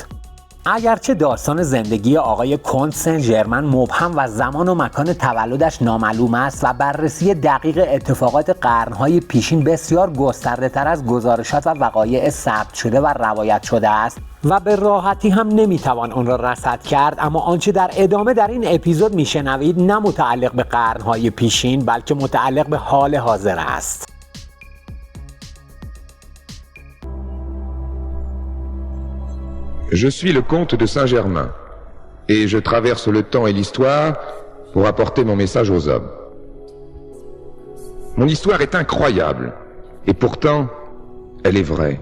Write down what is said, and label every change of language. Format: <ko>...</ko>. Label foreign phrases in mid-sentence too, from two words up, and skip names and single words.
<fa>اگرچه داستان زندگی آقای کنت سن ژرمن مبهم و زمان و مکان تولدش نامعلوم است و بررسی دقیق اتفاقات قرنهای پیشین بسیار گسترده تر از گزارشات و وقایع ثبت شده و روایت شده است و به راحتی هم نمیتوان آن را رصد کرد، اما آنچه در ادامه در این اپیزود میشنوید نه متعلق به قرنهای پیشین بلکه متعلق به حال حاضر است.</fa> <fr>Je suis le comte de Saint-Germain et je traverse le temps et l'histoire pour apporter mon message aux hommes. Mon histoire est incroyable et pourtant elle est vraie.</fr>